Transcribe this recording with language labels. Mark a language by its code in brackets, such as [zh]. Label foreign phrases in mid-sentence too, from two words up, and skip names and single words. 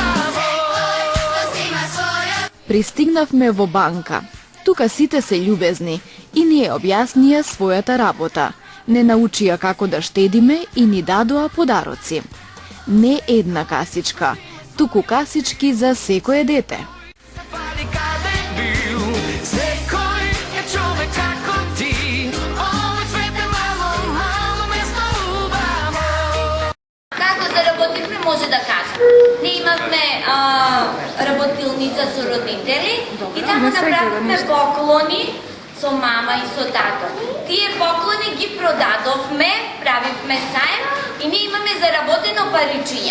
[mk] Секој го снима својот Пристигнавме во банка. Тука сите се љубезни и ни ја објаснија својата работа. Не научија како да штедиме и ни дадоа подароци. Не една касичка, туку касички за секое дете. Фали када је бил, секој је човек како ти. Ово свет је мало, мало место убаво. Како заработивме, може да кажам. Ние имавме работилница со родители и таму направивме поклони со мама и со тато. Тие поклони ги продадовме, правивме саем и ние имаме заработено паричиња.